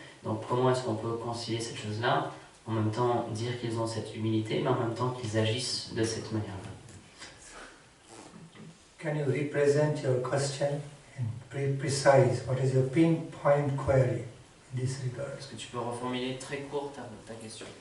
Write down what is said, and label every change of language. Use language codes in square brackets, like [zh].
[fr] Donc comment est-ce qu'on peut concilier cette chose-là, en même temps dire qu'ils ont cette humilité, mais en même temps qu'ils agissent de cette manière-là? [en] Can you represent your question and be precise? What is your pinpoint query in this regard? [fr] Est-ce que tu peux reformuler très court ta question?